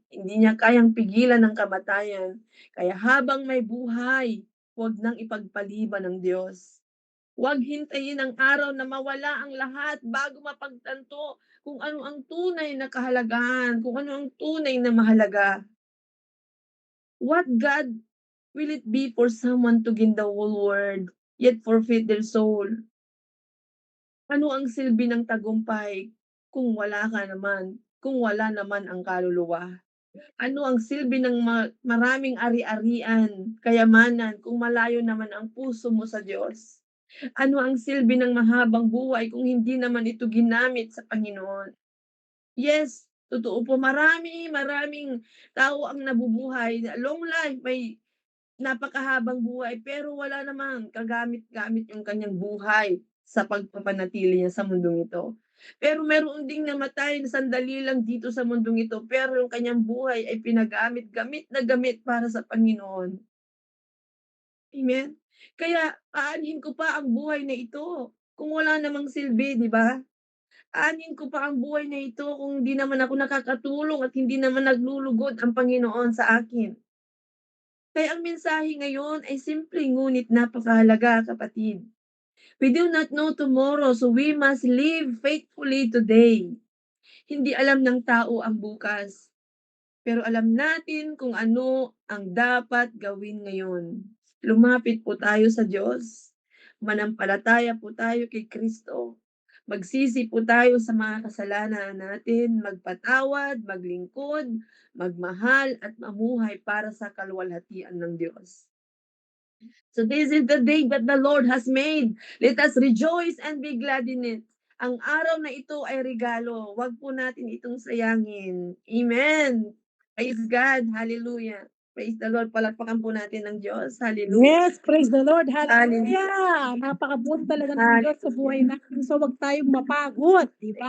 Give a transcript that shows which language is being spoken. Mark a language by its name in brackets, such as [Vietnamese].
[Filipino] Hindi niya kayang pigilan ang kamatayan. Kaya habang may buhay, huwag nang ipagpaliban ng Diyos. Huwag hintayin ang araw na mawala ang lahat bago mapagtanto kung ano ang tunay na kahalagahan, kung ano ang tunay na mahalaga. [English] What God will it be for someone to gain the whole world, yet forfeit their soul? [Filipino] Ano ang silbi ng tagumpay kung wala naman ang kaluluwa? Ano ang silbi ng maraming ari-arian, kayamanan kung malayo naman ang puso mo sa Diyos? Ano ang silbi ng mahabang buhay kung hindi naman ito ginamit sa Panginoon? Yes, totoo po, maraming tao ang nabubuhay, [English] long life, [Filipino] napakahabang buhay pero wala namang kagamit-gamit yung kanyang buhay sa pagpapanatili niya sa mundong ito. Pero meron ding namatay na sandali lang dito sa mundong ito pero yung kanyang buhay ay pinagamit-gamit na gamit para sa Panginoon. Amen? Kaya aanhin ko pa ang buhay na ito kung wala namang silbi, di ba? Aanhin ko pa ang buhay na ito kung hindi naman ako nakakatulong at hindi naman naglulugod ang Panginoon sa akin. Kaya ang mensahe ngayon ay simple ngunit napakahalaga, kapatid. [English] We do not know tomorrow, so we must live faithfully today. [Filipino] Hindi alam ng tao ang bukas, pero alam natin kung ano ang dapat gawin ngayon. Lumapit po tayo sa Diyos. Manampalataya po tayo kay Kristo. Magsisi po tayo sa mga kasalanan natin, magpatawad, maglingkod, magmahal at mamuhay para sa kaluwalhatian ng Diyos. [English] So this is the day that the Lord has made. Let us rejoice and be glad in it. [Filipino] Ang araw na ito ay regalo. Huwag po natin itong sayangin. Amen. [English] Praise God. [Filipino] Hallelujah. [English] Praise the Lord. [Filipino] Palakpakan po natin ng Diyos. Hallelujah. [English] Yes, praise the Lord. Hallelujah. Hallelujah. [Filipino] Napakabuti talaga ng Diyos sa buhay natin. So, wag tayong mapagod, di ba?